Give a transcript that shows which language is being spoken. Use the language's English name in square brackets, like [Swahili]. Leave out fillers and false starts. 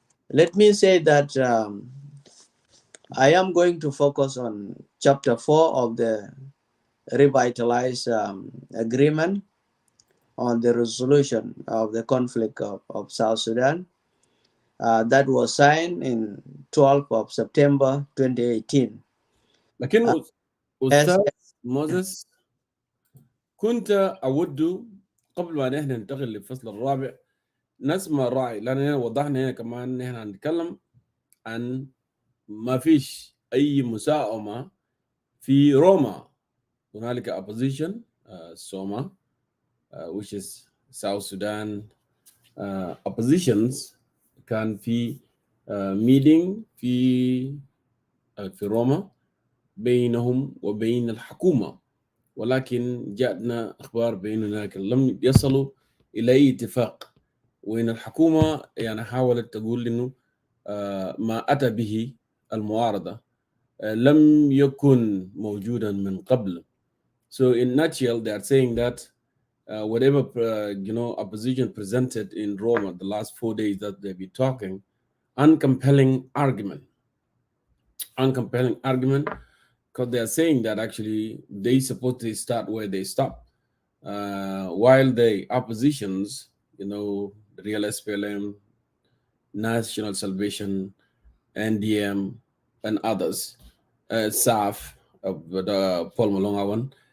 [English] Let me say that I am going to focus on chapter 4 of the Revitalized agreement on the resolution of the conflict of South Sudan that was signed in 12th of September 2018. [Arabic] لكن أستاذ موسيس كنت أود قبل ما نحن ننتقل للفصل الرابع نسمع الراعي، لأننا وضحنا هنا كمان نحن هنتكلم عن ما فيش أي مساومة في روما. [English] هنالك opposition سوما which is South Sudan oppositions كان في meeting في [Arabic] روما بينهم وبين الحكومة، ولكن جاءنا أخبار بأن هناك لم يصلوا إلى أي اتفاق، وإن الحكومة يعني حاولت تقول إنه ما أتى به المعارضة لم يكن موجودا من قبل. [English] So in nutshell, they are saying that whatever opposition presented in Roma the last 4 days that they've been talking, uncompelling argument, because they are saying that actually they supposed to start where they stop, while the oppositions, the Real SPLM, National Salvation, NDM, and others, SAF, Paul Malonga one,